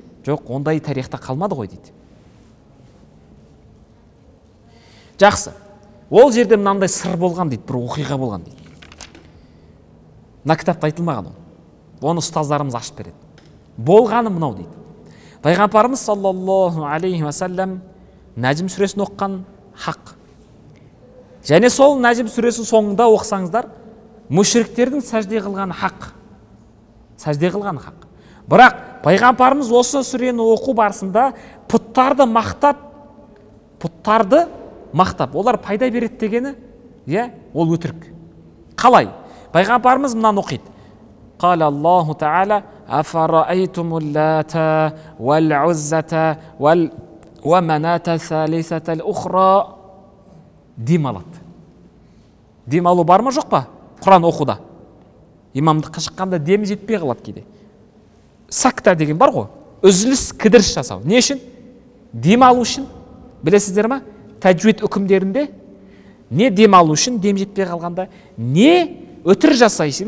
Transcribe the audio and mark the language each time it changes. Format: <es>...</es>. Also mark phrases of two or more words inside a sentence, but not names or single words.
<kk>Жоқ, ондай тарихта қалмады ғой дейді. Жақсы. Ол жерде мынандай сыр болған дейді, бір оқиға болған дейді. Мына кітапта айтылмаған ол. Оны ұстаздарымыз ашып береді. Болғаны мынау дейді. Пайғамбарымыз</kk> <ar>صلى الله عليه وسلم</ar> <kk>Нәжім сүресін оққан хақ. Және сол Нәжім сүресін соңында оқысаңыздар, мушриктердің сәжде қылған хақ. Сәжде қылған хақ. Бірақ пайғамбарымыз осы сүрені оқу барысында пұттарды мақтап, олар пайда береді дегені, ол өтірік. Қалай? Пайғамбарымыз мынаны оқиды.</kk> <ar>قال الله تعالى أفرأيتم اللات والعزة ومناة الثالثة الأخرى.</ar> <kk>Дем алады. Дем алу бар ма жоқ па? Құран оқуда. Имамдыққа шыққанда демі жетпей қалады кейде. Сакта деген бар ғой. Үзіліс, кідіріс жасау. Не үшін? Дем алу үшін. Білесіздер ма? Тәжвид үкімдерінде не дем алу үшін, дем жетпей қалғанда, не өтір жасайсың.</kk>